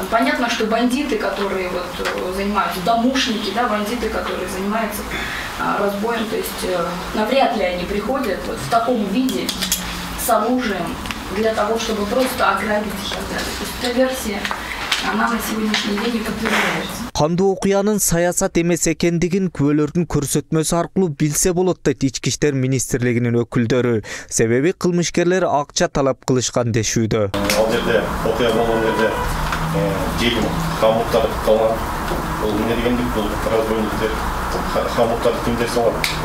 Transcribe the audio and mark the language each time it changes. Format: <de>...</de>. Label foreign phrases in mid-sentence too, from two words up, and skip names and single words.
<ru>Понятно, что бандиты, которые вот занимаются, домушники, да, бандиты, которые занимаются разбоем, то есть навряд ли они приходят вот в таком виде с оружием для того, чтобы просто ограбить и так далее. То есть эта версия, она на сегодняшний день не подтверждается.</ru> <ky>Кандуу окуянын саясат эмес экендигин күбөлөрдүн көрсөтмөсү аркылуу билсе болот дейт ички иштер министрлигинин өкүлдөрү. Себеби кылмышкерлер акча талап кылышкан дешүүдө. Ал жерде окуя болгон жерде жегим камуттар калган. Бул эмне дегендик, бул разбойниктер камуттарды кимдер салат?</ky>